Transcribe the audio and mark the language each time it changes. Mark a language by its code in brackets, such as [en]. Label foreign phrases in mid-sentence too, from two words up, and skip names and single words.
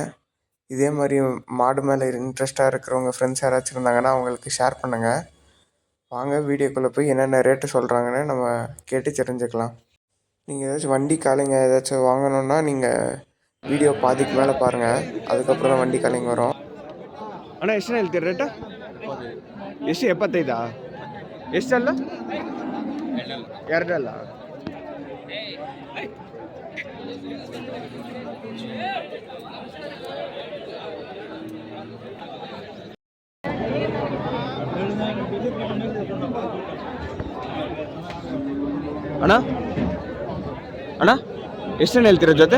[ta] இதே மாதிரி மாடு மேலே இன்ட்ரெஸ்ட்டாக இருக்கிறவங்க ஃப்ரெண்ட்ஸ் யாராச்சும் இருந்தாங்கன்னா அவங்களுக்கு ஷேர் பண்ணுங்கள். வாங்க வீடியோக்குள்ளே போய் என்னென்ன ரேட்டு சொல்கிறாங்கன்னு நம்ம கேட்டு தெரிஞ்சுக்கலாம். நீங்கள் ஏதாச்சும் வண்டி காளைங்க ஏதாச்சும் வாங்கணுன்னா நீங்கள் வீடியோ பாதிக்கு மேலே பாருங்கள், அதுக்கப்புறம் தான் வண்டி காளைங்க வரும். [kn] ಅಣ್ಣ ಎಷ್ಟು ಹೇಳ್ತೀರಿ ರೇಟ? ಎಷ್ಟು 75? ಎಷ್ಟಲ್ಲ? 2 ಅಲ್ಲ? ಅಣ್ಣ ಅಣ್ಣ ಎಷ್ಟು ಹೇಳ್ತೀರ ಜೊತೆ?